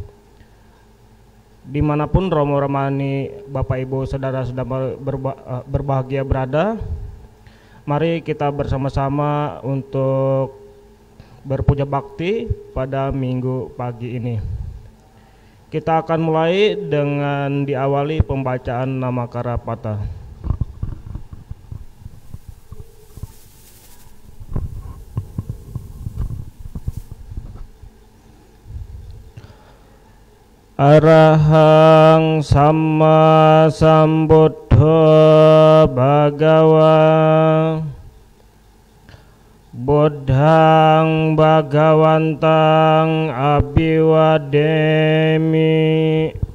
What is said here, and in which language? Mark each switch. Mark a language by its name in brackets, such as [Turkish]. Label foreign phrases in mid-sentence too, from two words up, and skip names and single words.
[Indonesian] Dimanapun Romo Ramani, Bapak Ibu, Saudara Sedama berbahagia berada, mari kita bersama-sama untuk berpuja bakti pada minggu pagi ini. Kita akan mulai dengan diawali pembacaan Namakara Patha. [Pali] Arahang Samma Sambuddho Bhagawa Buddhang Bhagawantang Abhiwademi.